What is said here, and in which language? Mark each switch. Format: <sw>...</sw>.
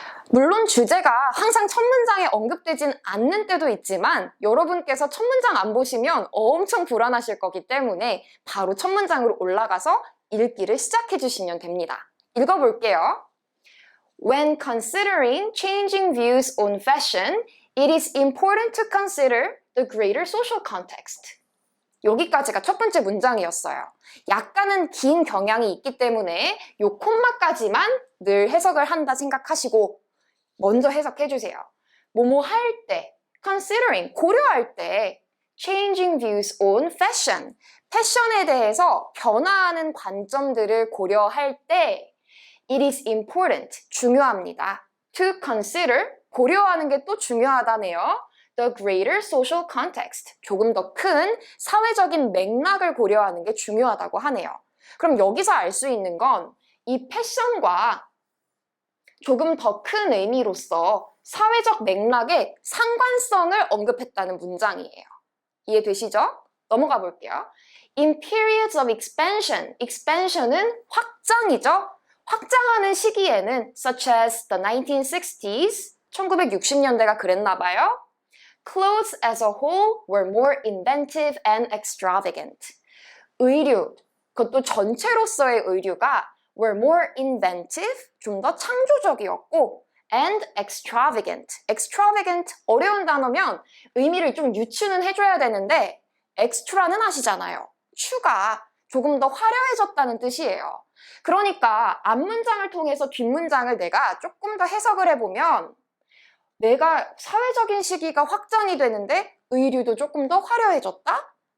<ko>물론 주제가 항상 첫 문장에 언급되진 않는 때도 있지만 여러분께서 첫 문장 안 보시면 엄청 불안하실 거기 때문에 바로 첫 문장으로 올라가서 읽기를 시작해 주시면 됩니다. 읽어볼게요.</ko> <en>When considering changing views on fashion, it is important to consider the greater social context.</en> <ko>여기까지가 첫 번째 문장이었어요. 약간은 긴 경향이 있기 때문에 요 콤마까지만 늘 해석을 한다 생각하시고 먼저 해석해 주세요. 뭐뭐 할 때,</ko> <en>considering,</en> <ko>고려할 때,</ko> <en>changing views on fashion,</en> <ko>패션에 대해서 변화하는 관점들을 고려할 때,</ko> <en>it is important,</en> <ko>중요합니다.</ko> <en>to consider,</en> <ko>고려하는 게 또 중요하다네요.</ko> <en>the greater social context,</en> <ko>조금 더 큰 사회적인 맥락을 고려하는 게 중요하다고 하네요. 그럼 여기서 알 수 있는 건 이 패션과 조금 더 큰 의미로서 사회적 맥락의 상관성을 언급했다는 문장이에요. 이해되시죠? 넘어가 볼게요.</ko> <en>In periods of expansion, expansion은</en> <ko>확장이죠. 확장하는 시기에는</ko> <en>such as the 1960s,</en> <ko>1960년대가 그랬나 봐요.</ko> <en>Clothes as a whole were more inventive and extravagant.</en> <ko>의류, 그것도 전체로서의 의류가</ko> <en>were more inventive,</en> <ko>좀 더 창조적이었고</ko> <en>and extravagant.</en> <ko>extravagant, 어려운 단어면 의미를 좀 유추는 해줘야 되는데 extra는 아시잖아요. 추가, 조금 더 화려해졌다는 뜻이에요. 그러니까 앞문장을 통해서 뒷문장을 내가 조금 더 해석을 해보면 내가 사회적인 시기가 확장이 되는데 의류도 조금 더 화려해졌다?</ko>